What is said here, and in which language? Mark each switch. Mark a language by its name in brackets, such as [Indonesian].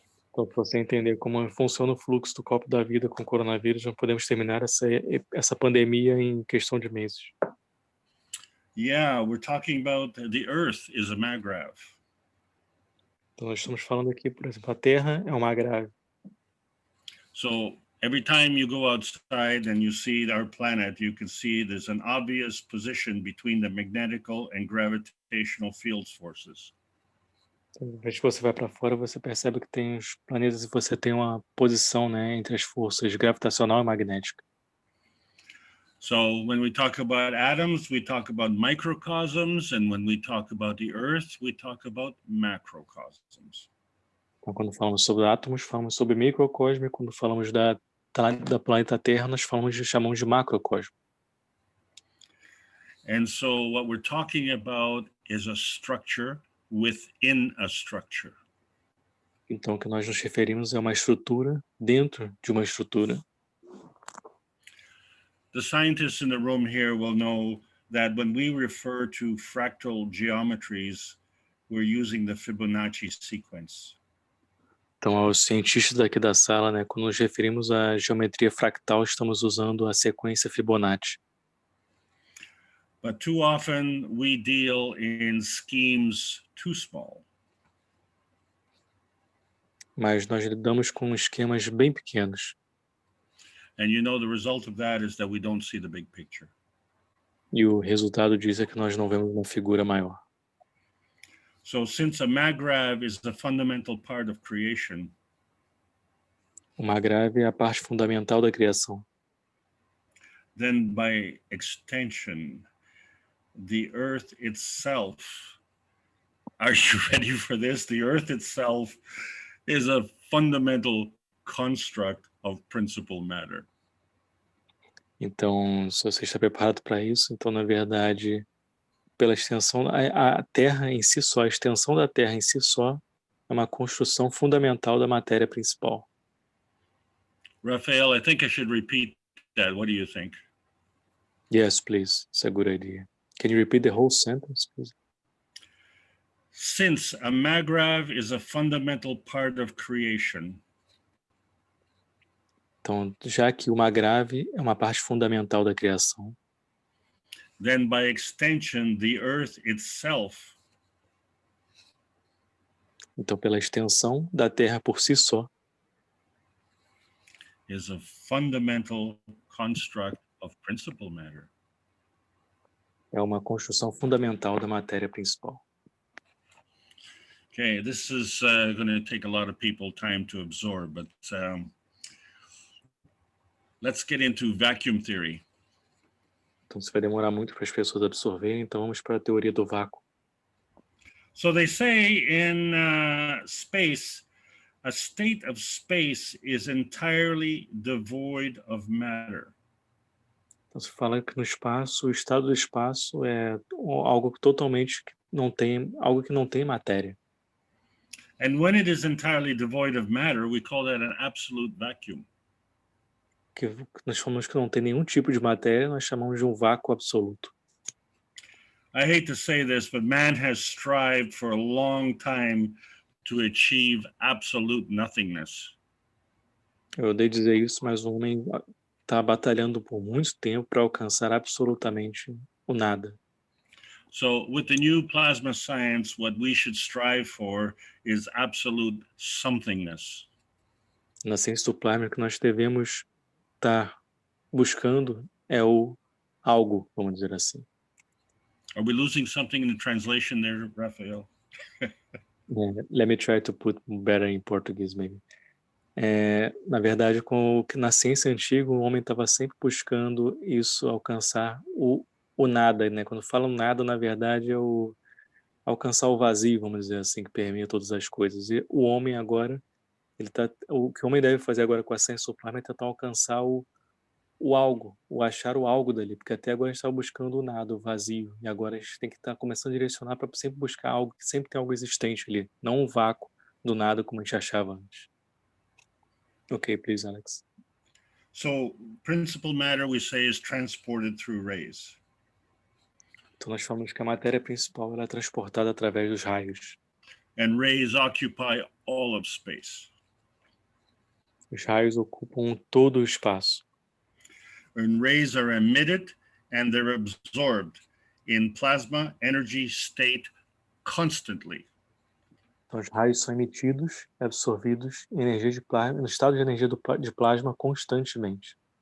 [Portuguese] Então, para você entender como funciona o fluxo do copo da vida com o coronavírus, nós podemos terminar essa pandemia em questão de meses. [English] Yeah, we're talking about the Earth is a magrav. [Portuguese] Então, nós estamos falando aqui, por exemplo, a Terra é uma grave. [English] So every time you go outside and you see our planet, you can see there's an obvious position between the magnetical and gravitational field forces. [Portuguese] Então, vez que você vai para fora, você percebe que tem os planetas e você tem uma posição, né, entre as forças gravitacional e magnética. [English] So when we talk about atoms, we talk about microcosms, and when we talk about the Earth, we talk about macrocosms. [Portuguese] Então, quando falamos sobre átomos, falamos sobre microcosmo, e quando falamos da planeta Terra, nós chamamos de macrocosmo. [English] And so what we're talking about is a structure within a structure. [Portuguese] Então, o que nós nos referimos é uma estrutura dentro de uma estrutura. [English] The scientists in the room here will know that when we refer to fractal geometries, we're using the Fibonacci sequence. [Portuguese] Então, aos cientistas daqui da sala, né, quando nos referimos à geometria fractal, estamos usando a sequência Fibonacci. [English] But too often we deal in schemes too small. [Portuguese] Mas nós lidamos com esquemas bem pequenos. [English] And you know the result of that is that we don't see the big picture. [Portuguese] E o resultado disso é que nós não vemos uma figura maior. [English] So since a magrav is the fundamental part of creation, [Portuguese] uma grave é a parte fundamental da criação. [English] Then by extension, the earth itself, are you ready for this? The earth itself is a fundamental construct of principal matter. [Portuguese] Então, se você está preparado para isso, então, na verdade, pela extensão, a Terra em si só, a extensão da Terra em si só, é uma construção fundamental da matéria principal. [English] Raphael, I think I should repeat that. What do you think? Yes, please. It's a good idea. Can you repeat the whole sentence, please? Since a magrav is a fundamental part of creation. [Portuguese] Então, já que uma grave é uma parte fundamental da criação, [English] then by extension, the earth itself, [Portuguese] então pela extensão da Terra por si só, [English] is a fundamental construct of principal matter. [Portuguese] É uma construção fundamental da matéria principal. [English] Okay, this is going to take a lot of people time to absorb, but let's get into vacuum theory. [Portuguese] Então, isso vai demorar muito para as pessoas absorverem, então vamos para a teoria do vácuo. [English] So they say in space, a state of space is entirely devoid of matter. [Portuguese] Então, se fala que no espaço, o estado do espaço é algo que totalmente não tem, algo que não tem matéria. [English] And when it is entirely devoid of matter, we call that an absolute vacuum. [Portuguese] Que nós falamos que não tem nenhum tipo de matéria, nós chamamos de um vácuo absoluto. [English] I hate to say this, but man has strived for a long time to achieve absolute nothingness. [Portuguese] Eu odeio dizer isso, mas o homem está batalhando por muito tempo para alcançar absolutamente o nada. [English] So with the new plasma science, what we should strive for is absolute somethingness. [Portuguese] Na ciência do plasma, o que nós devemos estar buscando é o algo, vamos dizer assim. [English] Are we losing something in the translation there, Rafael? Let me try to put better in Portuguese, maybe. [Portuguese] Na verdade, na ciência antiga, o homem estava sempre buscando isso, alcançar o nada, né? Quando falam nada, na verdade, é alcançar o vazio, vamos dizer assim, que permeia todas as coisas. E o homem agora, o que o homem deve fazer agora com a ciência do plasma é tentar alcançar o algo, o achar o algo dali, porque até agora a gente estava buscando o nada, o vazio, e agora a gente tem que estar começando a direcionar para sempre buscar algo, que sempre tem algo existente ali, não um vácuo do nada como a gente achava antes. [English] Okay, please, Alex. So principal matter, we say, is transported through rays. [Portuguese] Então nós falamos que a matéria principal ela é transportada através dos raios. [English] And rays occupy all of space. [Portuguese] Os raios ocupam todo o espaço. [English] And rays are emitted and they're absorbed in plasma energy state constantly. [Portuguese] Então, os raios são emitidos e absorvidos em energia de plasma, no estado de energia de plasma constantemente.